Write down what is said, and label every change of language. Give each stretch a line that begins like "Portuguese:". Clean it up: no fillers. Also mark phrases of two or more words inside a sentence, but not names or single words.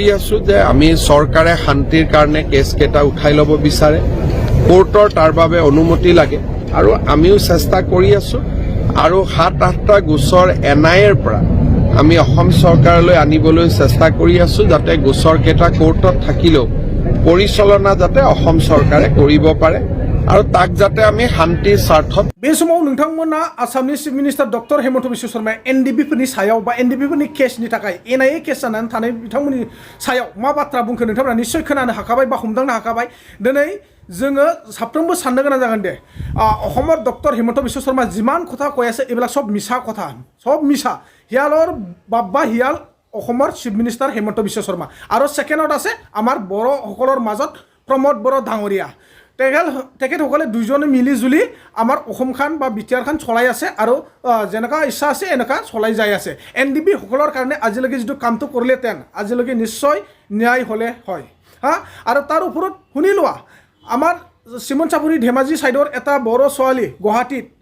Assamese: আছো যে আমি চৰকাৰে শান্তিৰ কাৰণে কেছ কেইটা উঠাই ল'ব বিচাৰে কোৰ্টৰ তাৰ বাবে অনুমতি লাগে আৰু আমিও চেষ্টা কৰি আছো আৰু ৭-৮টা গোচৰ এনআইএৰ পৰা আমি অসম চৰকাৰলৈ আনিবলৈ চেষ্টা কৰি আছো যাতে গোচৰ কেইটা কোৰ্টত থাকিলেও পৰিচালনা যাতে অসম চৰকাৰে কৰিব পাৰে আৰু তাক যাতে আমি শান্তিৰ স্বাৰ্থত
Bodo: बे समाव नोंथांमोना आसामनि
English: chief minister
Bodo: डक्टर हेमन्त बिश्व शर्मा एनडिबिफोरनि सायाव बा एनडिबिफोरनि केसनि थाखाय एनआइए केस जानानै थानाय बिथांमोननि सायाव मा बाथ्रा बुंखो नोंथांमोना निश्चय खोनानो हाखाबाय बा हमदांनो हाखाबाय दिनै जोङो साफ्रोमबो साननो गोनां जागोन दे अहমৰ डक्टर हेमन्त बिश्व शर्मा जिमान
Assamese: কথা কৈ আছে এইবিলাক সব মিছা কথা সব মিছা হিয়ালৰ বাবা হিয়াল অসমৰ
English: chief minister
Assamese: হেমন্ত বিশ্ব শৰ্মা আৰু সেকেণ্ডত আছে আমাৰ বড়োসকলৰ মাজত প্ৰমোদ বড়ো ডাঙৰীয়া তেখেতসকলে দুজনে মিলি জুলি আমাৰ অসমখন বা বিটিআৰখন চলাই আছে আৰু যেনেকা ইচ্ছা আছে এনেকা চলাই যাই আছে এনডিবি সকলৰ কাৰণে আজিলৈকে যিটো কামটো কৰিলে তেন আজিলৈকে নিশ্চয় ন্যায় হ'লে হয় হা আৰু তাৰ ওপৰত শুনি লোৱা আমাৰ চিমন চাপুৰী ধেমাজি সাইডৰ এটা বড়ো ছোৱালী গুৱাহাটীত